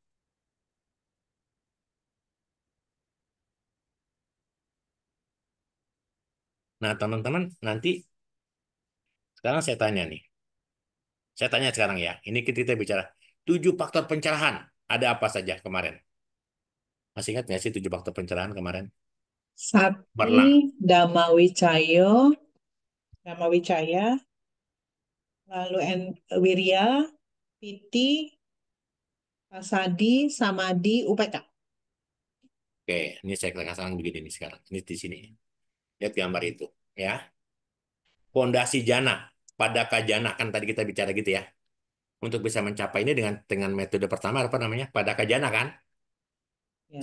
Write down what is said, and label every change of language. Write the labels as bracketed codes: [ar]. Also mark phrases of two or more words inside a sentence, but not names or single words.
[id] Nah, teman-teman, nanti sekarang saya tanya nih. Saya tanya sekarang ya. Ini kita bicara 7 faktor pencerahan. Ada apa saja kemarin? Masih ingat nggak sih 7 faktor pencerahan kemarin? Sati, Berlah. [pi] Dhamma Wicayo, Dhamma Wicaya, lalu Wirya, Piti, Pasadi, Samadi, UPK. [id] Oke, ini saya katakan begini nih sekarang. Ini di sini. Lihat gambar itu. Ya. Pondasi jana, [pi] padaka jana [id] kan tadi kita bicara gitu ya. Untuk bisa mencapai ini dengan metode pertama apa namanya? [pi] Padaka jana [id] kan? Ya,